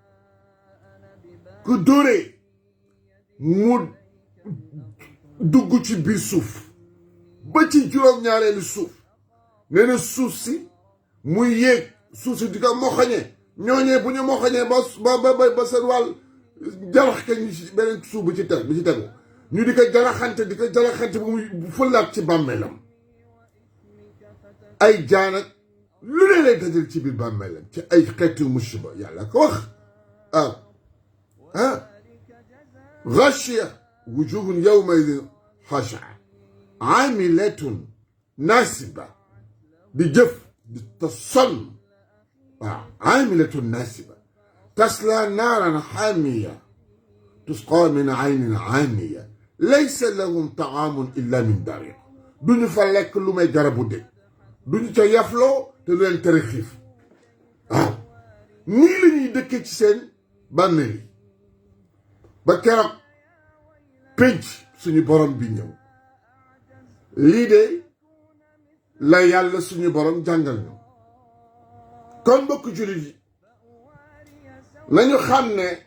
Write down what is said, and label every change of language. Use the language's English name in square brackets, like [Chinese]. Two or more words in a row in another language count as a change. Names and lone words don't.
[Wolof] ku dóoree mu dugg ci biir suuf ba ci juróom-ñaareelu suuf nee na suuf si muy yéeg suuf si di ko moxañee ñooñee bu ñu moxañee ba seen wàll jarax ka ñu ci beneen suuf bi ci tegu ñu di ko jaraxante bu muy fëlaat ci bàmmeelam ay jaanak lu ne lay dajal ci biir bàmmeelam ci ay xeetu musiba yàlla ko wax [Arabic] غشية وجوه يومئذ خاشعة عاملة ناسبة [Wolof] di jëf di te sonn [Arabic] عاملة ناسبة تصلى نارا حامية تسقى من عين عانية ليس لهم طعام إلا من ضريع [Wolof] duñu fa lekk lu may garabu dëkk duñu ca yafloo te lu leen tere xiif waaw nii la ñuy dëkkee ci seen bàmmeel yi ba keroog pénc suñu borom bi ñëw lii de la yàlla suñu borom jàngal ñu kon mbokk jullit yi nañu xam ne